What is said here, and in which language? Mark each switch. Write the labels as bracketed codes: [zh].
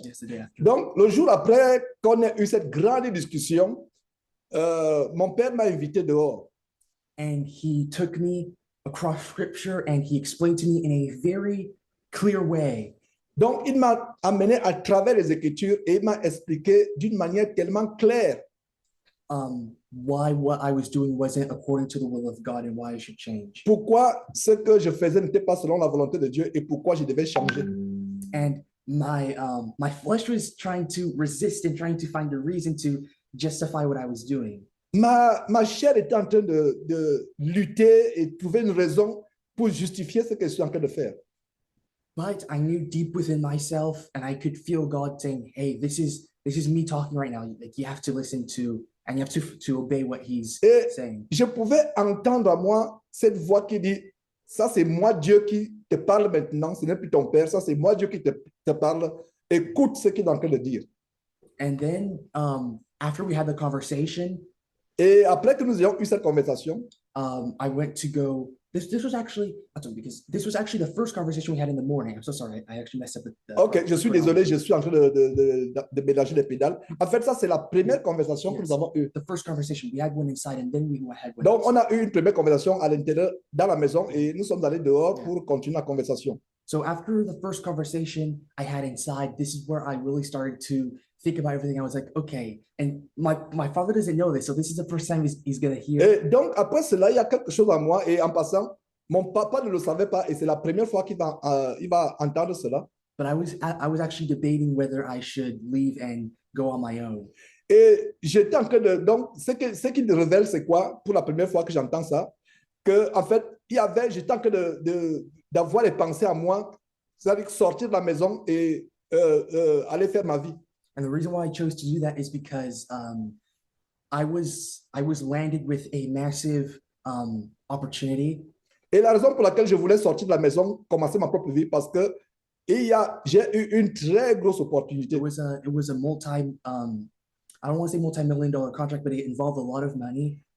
[en] Yes, the day after. [fr] Donc, le jour après qu'on ait eu cette grande discussion, mon père m'a invité dehors. [en] And he took me across scripture and he explained to me in a very clear way. [fr] Donc, il m'a amené à travers les Écritures et il m'a expliqué d'une manière tellement claire [en] Why what I was doing wasn't according to the will of God and why I should change. [fr] pourquoi ce que je faisais n'était pas selon la volonté de Dieu et pourquoi je devais changer. [en] And my flesh was trying to resist and trying to find a reason to justify what I was doing. [fr] ma chair était en train de lutter et trouver une raison pour justifier ce que je suis en train de faire. [en] But I knew deep within myself, and I could feel God saying, "Hey, this is me talking right now. Like you have to listen to, and you have to obey what He's [fr] Et [en] saying." [fr] je pouvais entendre à moi cette voix qui dit, ça c'est moi Dieu qui te parle maintenant, ce n'est plus ton père, ça c'est moi Dieu qui te parle, écoute ce qu'il est en train de dire. [en] And then after we had the conversation, [fr] Et après que nous ayons eu cette conversation, [en] I went to go. This was actually because this was actually the first conversation we had in the morning. I'm so sorry. I actually messed up the [fr] ok, je suis désolé, je suis en train de mélanger les pédales. En fait, ça c'est la première conversation que [en] Yes. [fr] nous avons eue. [en] The first conversation we had one inside, and then we had one. [fr] Donc, on [en] outside. [fr] a eu une première conversation à l'intérieur, dans la maison, et nous sommes allés dehors pour continuer la conversation. [en] So after the first conversation I had inside, this is where I really started to think about everything. I was like, okay, and my father doesn't know this, so this is the first time he's gonna hear. [fr] Et donc, après cela, il y a quelque chose à moi, et en passant, mon papa ne le savait pas, et c'est la première fois qu'il il va entendre cela. [en] But I was actually debating whether I should leave and go on my own. [fr] Et j'étais en train de... Donc, ce qu'il révèle, c'est quoi, pour la première fois que j'entends ça, que en fait, j'étais en train d'avoir les pensées à moi, c'est-à-dire sortir de la maison et aller faire ma vie. [en] And the reason why I chose to do that is because I was landed with a massive opportunity. [fr] Et la raison pour laquelle je voulais sortir de la maison, commencer ma propre vie, parce que j'ai eu une très grosse opportunité. [en] It was a multi I don't want to say multi-million-dollar contract, but it involved a lot of money.